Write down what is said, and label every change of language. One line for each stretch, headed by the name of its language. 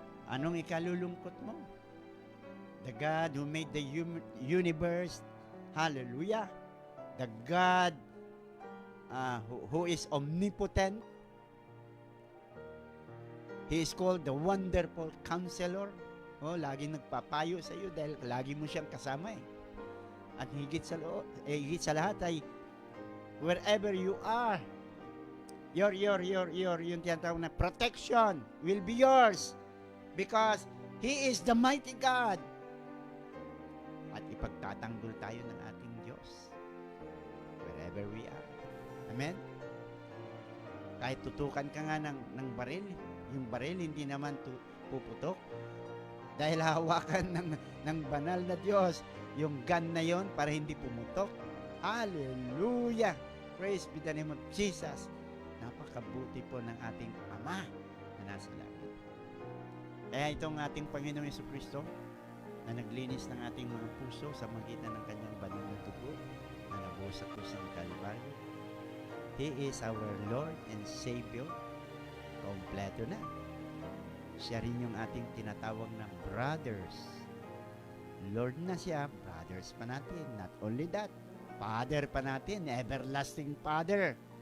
Filipino: Anong ikalulungkot mo?
English: The God who made the universe, hallelujah. The God who is omnipotent. He is called the Wonderful Counselor.
Filipino: Oh, laging nagpapayo sa iyo dahil lagi mo siyang kasama eh. At higit sa lahat ay
English: wherever you are, your
Filipino: yung tinatawag na
English: protection will be yours because He is the mighty God.
Filipino: At ipagtatanggol tayo ng ating Diyos
English: wherever we are.
Filipino: Amen? Kahit tutukan ka nga ng baril, yung baril hindi naman puputok dahil hawakan ng banal na Diyos yung gun na yon para hindi pumutok.
English: Hallelujah! Praise be the name of Jesus.
Filipino: Napakabuti po ng ating Ama na nasa langit. Kaya itong ating Panginoong Jesucristo na naglinis ng ating mga puso sa magitan ng kanyang banal na dugo na nabuhos sa krus ng Kalbaryo.
English: He is our Lord and Savior.
Filipino: Kompleto na. Siya rin yung ating tinatawag na brothers. Lord na siya, brothers pa natin.
English: Not only that, Father
Filipino: pa natin,
English: everlasting Father.